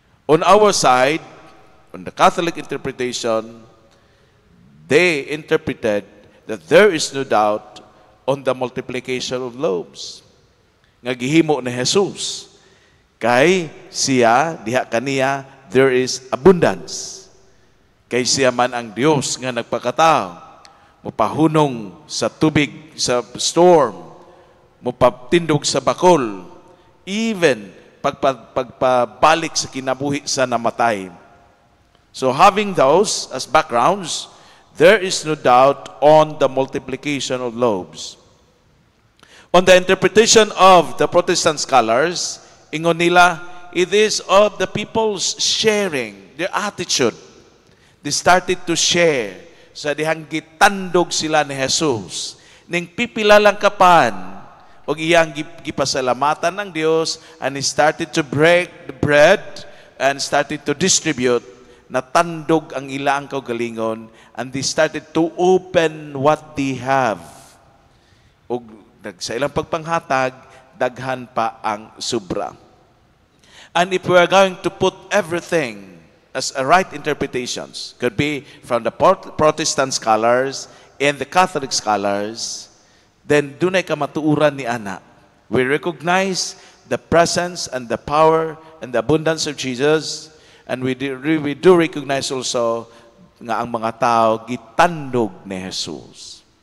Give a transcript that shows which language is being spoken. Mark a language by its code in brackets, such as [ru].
[en] On our side, on the Catholic interpretation, they interpreted that there is no doubt on the multiplication of loaves. [ceb] Nga gihimo ni Jesus. Kay siya, diha kaniya, [en] there is abundance. [ceb] Kay siya man ang Dios nga nagpakatao. Mupahunong sa tubig, sa storm. Mupatindog sa bakol. Even pagpabalik sa kinabuhi sa namatay. [en] So having those as backgrounds, there is no doubt on the multiplication of loaves. On the interpretation of the Protestant scholars, [ceb] ingon nila, [en] it is of the people's sharing, their attitude. They started to share. [ceb] Sa dihang gitandog sila ni Jesus. Ning pipila lang kapan, o iyang gipasalamatan ng Dios, [en] and he started to break the bread and started to distribute. [ceb] Natandog ang ilang kaugalingon, [en] and they started to open what they have. [ceb] O sa ilang pagpanghatag, daghan pa ang sobra. [en] And if we are going to put everything as a right interpretations, could be from the Protestant scholars and the Catholic scholars, then [ceb] dunay kamatuuran ni ana. [en] We recognize the presence and the power and the abundance of Jesus. And we do recognize also [ceb] nga ang mga tao gitandog ni Jesus.